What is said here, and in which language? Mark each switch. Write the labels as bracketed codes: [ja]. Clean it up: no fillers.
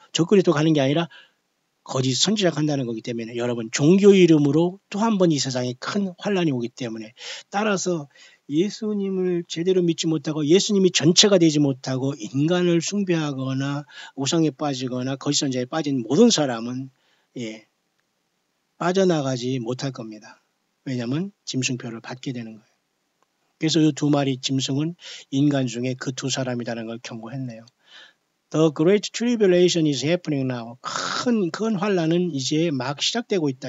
[ko] 적그리스도가 하는 게 아니라 거짓 선지자한다는 거기 때문에 여러분 종교 이름으로 또 한 번 이 세상에 큰 환란이 오기 때문에 따라서 예수님을 제대로 믿지 못하고 예수님이 전체가 되지 못하고 인간을 숭배하거나 우상에 빠지거나 거짓 선지자에 빠진 모든 사람은 빠져나가지 못할 겁니다. 왜냐하면 짐승표를 받게 되는 거예요. 그래서 이 두 마리 짐승은 인간 중에 그 두 사람이라는 걸 경고했네요. [en] The Great Tribulation is happening now. [ko] 큰 환란은 이제 막 시작되고 있다.